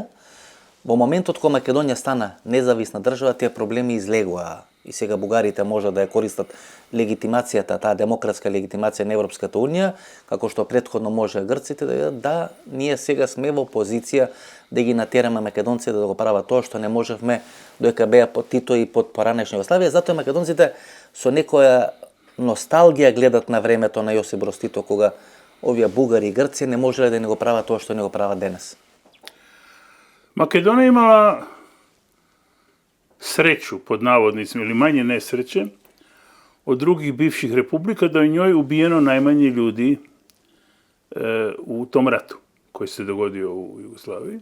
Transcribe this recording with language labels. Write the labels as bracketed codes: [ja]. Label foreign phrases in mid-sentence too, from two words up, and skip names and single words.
[mk] Во моментот кога Македонија стана независна држава, тие проблеми излегоа и сега бугарите можат да ја користат легитимацијата, таа демократска легитимација на Европската унија, како што претходно може грците да ние сега сме во позиција да ги натераме македонците да го прават тоа што не можевме додека беа под Тито и под поранешна Југославија. Затоа македонците со некоја носталгија гледат на времето на Јосип Броз Тито, кога овие бугари и Грција не можеле да не го прават тоа што не го прават денес. [hr] Makedonija je imala sreću, pod navodnicima, ili manje nesreće, od drugih bivših republika, da je u njoj ubijeno najmanje ljudi u tom ratu koji se dogodio u Jugoslaviji.